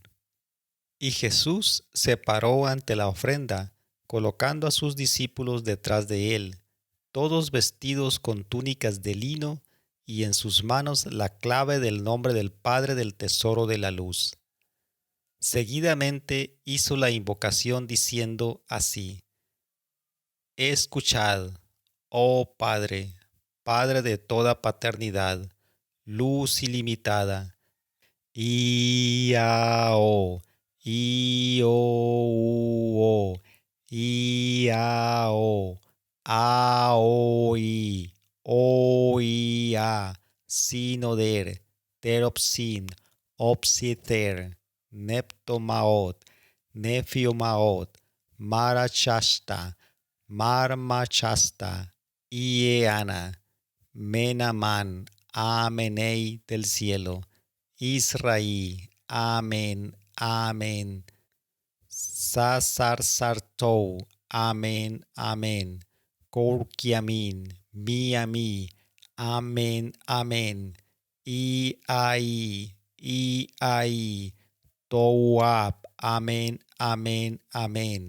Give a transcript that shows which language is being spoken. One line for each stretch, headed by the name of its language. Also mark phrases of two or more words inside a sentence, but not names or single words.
Spanish: Y Jesús se paró ante la ofrenda, colocando a sus discípulos detrás de él, todos vestidos con túnicas de lino, y en sus manos la clave del nombre del Padre del Tesoro de la Luz. Seguidamente hizo la invocación diciendo así: escuchad, oh Padre, Padre de toda paternidad, luz ilimitada, Iao, Io, Iao, Aoi, Oia, Sinoder, Teropsin, Opsiter, Neptomaot, Nefiomaot, Marachasta, Marmachasta, Ieana, Menaman, Amenei del cielo, Israel, amén, amén. Sasarsartou, amén, amén. Korkiamin, miami, amén, amén. Iai, Touab, amén, amén, amén.